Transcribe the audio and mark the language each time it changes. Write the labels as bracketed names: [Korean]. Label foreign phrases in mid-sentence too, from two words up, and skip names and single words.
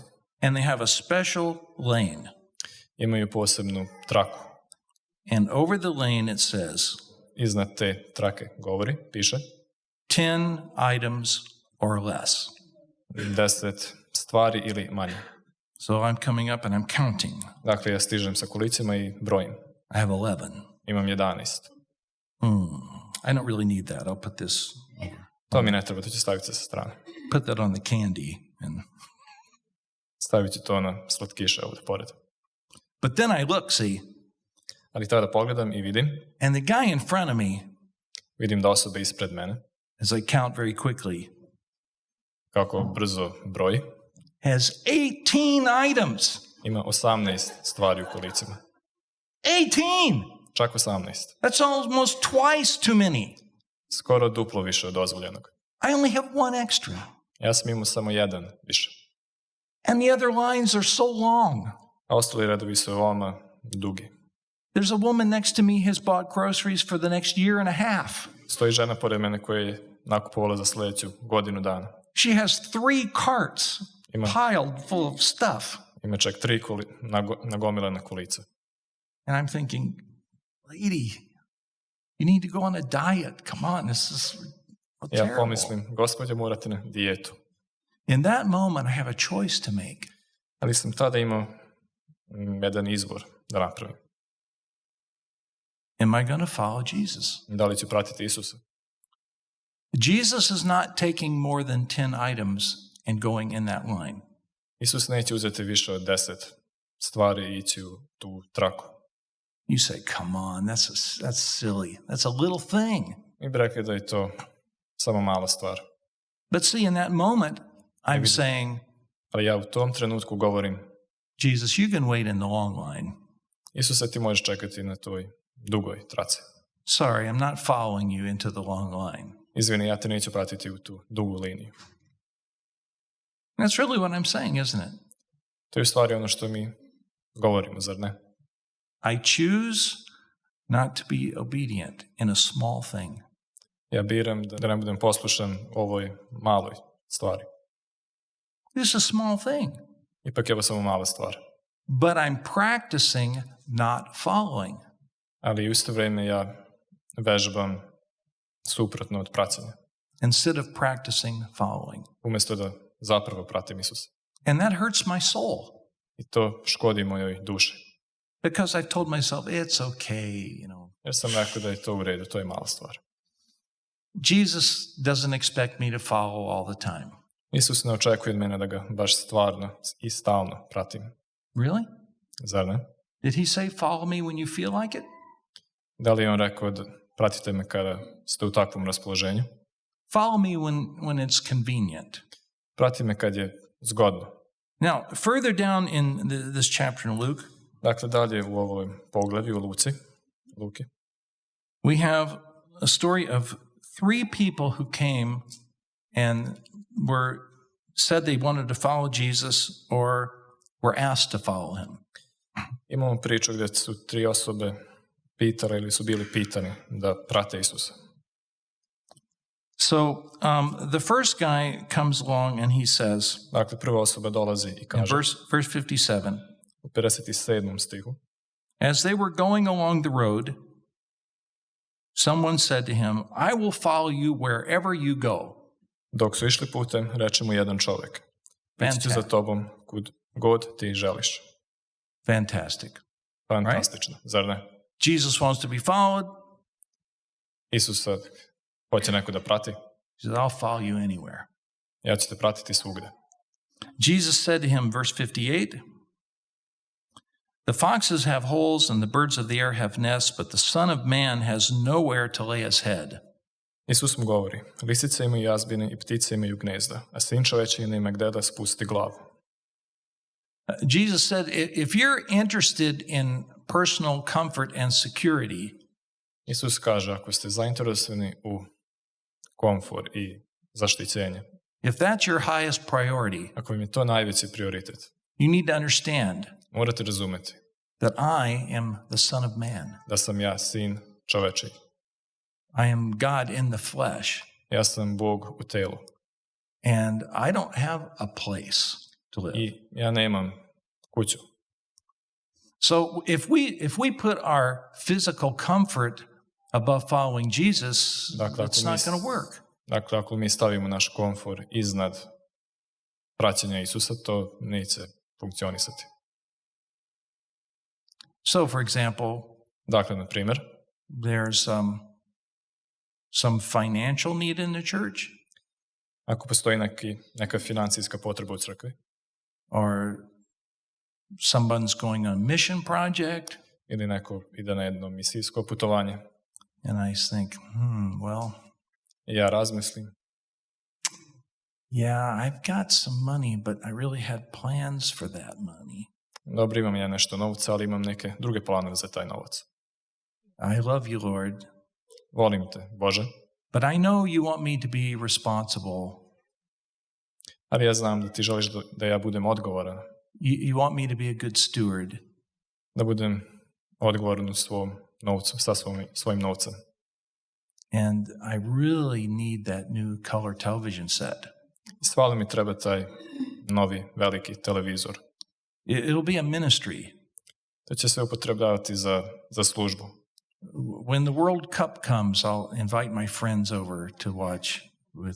[English] and they have a special lane. [Serbian] imaju posebnu traku. [English] And over the lane it says, [Serbian] Iznad te trake piše [English] 10 items or less. [Serbian] 10 stvari ili manje. [English] So I'm coming up and I'm counting. [Serbian] Dakle, ja stižem sa kolicima i brojim. [English] I have 11. [Serbian] Imam 11. [English] I don't really need that. I'll put this, [Serbian] To mi ne treba, to ću staviti sa strane. [English] put that on the candy. And [Serbian] Stavit ću to na slatkiše ovdje pored. [English] but then I look, see, [Serbian] Ali tada pogledam i vidim [English] and the guy in front of me, [Serbian] da osoba ispred mene, [English] as I count very quickly, [Serbian] kako brzo broji, [English] has 18 items. [Serbian] ima 18 stvari u kolicima. [English] 18! [Serbian] Čak 18. [English] That's almost twice too many. [Serbian] Skoro duplo više od dozvoljenog. [English] I only have one extra. [Serbian] Ja sam imao samo jedan više. [English] And the other lines are so long. [Serbian] A ostali redovi su veoma dugi. [English] There's a woman next to me has bought groceries for the next year and a half. [Serbian] Stoji žena pored mene koja je nakupovala za sljedeću godinu dana. [English] She has 3 carts piled full of stuff. [Serbian] Ima čak 3 nagomilane kolice. [English] And I'm thinking, lady, you need to go on a diet. Come on, this is [Serbian] Ja [English] terrible. [Serbian] pomislim, gospođo, morate na dijetu. [English] In that moment, I have a choice to make. [Serbian] Ali sam tada imao jedan izbor da napravim. [English] Am I going to follow Jesus? [Serbian] Da li ću pratiti Isusa? [English] Jesus is not taking more than 10 items and going in that line. [Serbian] Isus neće uzeti više od 10 stvari i ići u tu traku. [English] You say, come on, that's silly. That's a little thing. [Serbian] Mi bi rekli da je to samo mala stvar. [English] But see, in that moment, I'm saying, [Serbian] Ali ja u tom trenutku govorim, [English] Jesus, you can wait in the long line. [Serbian] Isuse, ti možeš čekati na toj dugoj traci. [English] Sorry, I'm not following you into the long line. [Serbian] Izvini, ja te neću pratiti u tu dugu liniju. [English] That's really what I'm saying, isn't it? [Serbian] To je u stvari ono što mi govorimo, zar ne? [English] I choose not to be obedient in a small thing. [Serbian] Ja biram da ne budem poslušan ovoj maloj stvari. [English] This is a small thing. [Serbian] Ipak je ovo samo mala stvar. [English] But I'm practicing not following. [Serbian] Ali u isto vrijeme ja vežbam suprotno od praćenja. [English] Instead of practicing following. [Serbian] Umjesto da zapravo pratim Isusa. [English] And that hurts my soul. [Serbian] I to škodi mojoj duši. [English] Because I've told myself, it's okay, [Serbian] Jer sam rekao da je to u redu, to je mala stvar. [English] Jesus doesn't expect me to follow all the time. [Serbian] Isus ne očekuje od mene da ga baš stvarno i stalno pratim. [English] Really? [Serbian] Zar ne? [English] Did he say, follow me when you feel like it? [Serbian] Da li je on rekao da pratite me kada ste u takvom raspoloženju? [English] Follow me when it's convenient. [Serbian] Prati me kad je zgodno. [English] Now, further down in this chapter in Luke, [Serbian] Dakle, dalje u ovoj poglavi u Luki, [English] we have a story of 3 people who came and said they wanted to follow Jesus or were asked to follow him. [Serbian] Imamo priču gdje su 3 osobe pitale ili su bili pitani da prate Isusa. [English] So the first guy comes along and he says, [Serbian] Dakle, prva osoba dolazi i [English] in [Serbian] kaže [English] verse 57, [Serbian] u 57. stihu, [English] as they were going along the road, someone said to him, I will follow you wherever you go. [Serbian] dok su išli putem, reče mu jedan čovjek, ići ću za tobom kud god ti želiš. [English] Fantastic. [Serbian] Fantastično, zar ne? [English] Jesus wants to be followed. [Serbian] Isus sad hoće neko da prati. [English] He says, I'll follow you anywhere. [Serbian] Ja ću te pratiti svugde. [English] Jesus said to him, verse 58, the foxes have holes and the birds of the air have nests, but the Son of Man has nowhere to lay his head. [Serbian] Isus mu govori, lisice imaju jazbine i ptice imaju gnezda, a sin čovječiji nema gde da spusti glavu. [English] Jesus said, if you're interested in personal comfort and security, [Serbian] Isus kaže, ako ste zainteresovani u komfor i zaštićenje, [English] if that's your highest priority, [Serbian] ako im je to najveći prioritet, [English] you need to understand [Serbian] morate razumeti [English] that I am the Son of Man. [Serbian] da sam ja sin čovečiji. [English] I am God in the flesh. [Serbian] Ja sam Bog u telu. [English] And I don't have a place to live. [Serbian] I ja nemam kuću. [English] So if we put our physical comfort above following Jesus, [Serbian] Dakle, [English] it's not going to work. [Serbian] Dakle, ako mi stavimo naš komfor iznad praćenja Isusa, to neće funkcionisati. [English] So, for example, [Serbian] Dakle, na primjer, [English] there's some financial need in the church, [Serbian] ako postoji neka financijska potreba u crkvi, [English] or someone's going on a mission project, [Serbian] ili neko ide na jedno misijsko putovanje, [English] and I think, well, [Serbian] i ja razmislim, [English] yeah, I've got some money, but I really had plans for that money. [Serbian] dobro, imam ja nešto novca, ali imam neke druge planove za taj novac. [English] I love you, Lord, [Serbian] Volim te, Bože, [English] but I know you want me to be responsible. [Serbian] ali ja znam da ti želiš da ja budem odgovoran, [English] You want me to be a good steward. [Serbian] da budem odgovoran u svom novcu, sa svojim novcem. [English] And I really need that new color television set. [Serbian] I stvarno mi treba taj novi, veliki televizor. [English] It'll be a ministry. [Serbian] To će se upotrebljavati za službu. [English] When the World Cup comes, I'll invite my friends over to watch with